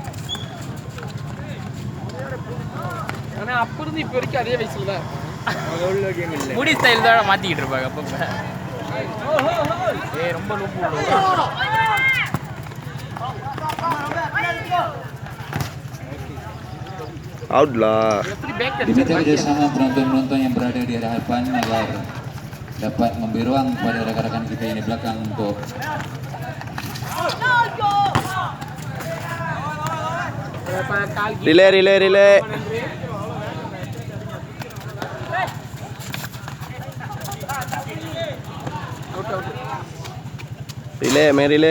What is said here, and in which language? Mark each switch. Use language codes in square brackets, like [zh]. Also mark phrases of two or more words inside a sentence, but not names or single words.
[ta] ஆனால் அப்போ இருந்து இப்போ வரைக்கும் அதே வயசுல முடி ஸ்டைல் தான் மாற்றிக்கிட்டு இருப்பாங்க அப்போ. ரொம்ப [ms] outlah. Diminta kerjasama penonton-penonton yang berada di arah depan agar dapat memberi ruang kepada rekan-rekan kita yang di belakang untuk relay. Relay, main relay.